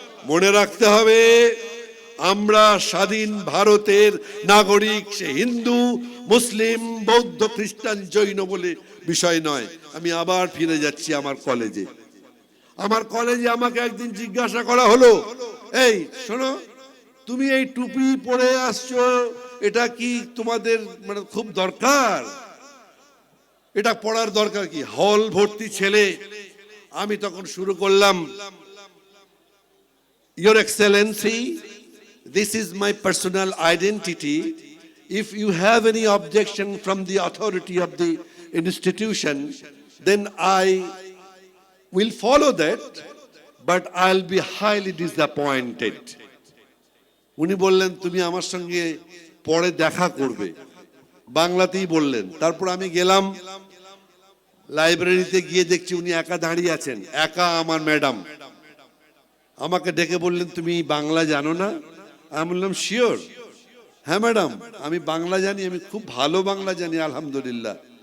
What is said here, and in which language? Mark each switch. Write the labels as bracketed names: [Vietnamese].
[Bangla] মনে রাখতে হবে আমরা স্বাধীন ভারতের নাগরিক, সে হিন্দু, মুসলিম, বৌদ্ধ, খ্রিস্টান, জৈন বলে বিষয় নয়। আমি আবার ফিরে যাচ্ছি আমার কলেজে। আমার কলেজে আমাকে একদিন জিজ্ঞাসা করা হলো, এই শোনো, তুমি এই টুপি পরে আসছো, এটা কি তোমাদের মানে খুব দরকার? এটা পড়ার দরকার কি? হল ভর্তি ছেলে। আমি তখন শুরু করলাম, [English] Your Excellency, this is my personal identity. If you have any objection from the authority of the institution, then I will follow that, but I'll be highly disappointed. [Bangla] উনি বললেন তুমি আমার সঙ্গে পরে দেখা করবে, বাংলাতেই বললেন। তারপর আমি গেলাম লাইব্রেরিতে, গিয়ে দেখছি উনি একা দাঁড়িয়ে আছেন, একা আমার ম্যাডাম। আমাকে ডেকে বললেন তুমি বাংলা জানো না? আমি বললাম শিওর, হ্যাঁ ম্যাডাম আমি বাংলা জানি, আমি খুব ভালো বাংলা জানি আলহামদুলিল্লাহ।